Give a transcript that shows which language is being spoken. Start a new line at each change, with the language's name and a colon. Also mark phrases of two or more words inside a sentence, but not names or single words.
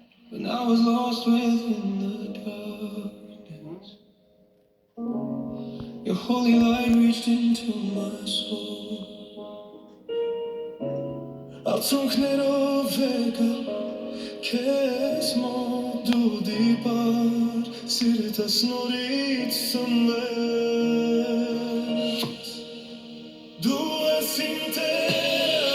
English: When I was lost within the darkness, your holy light reached into my soul.
Armenian: Արցունքներով եկա քեզ մոտ դու դիպար սիրտս նորից սնվեց դու ես իմ տեր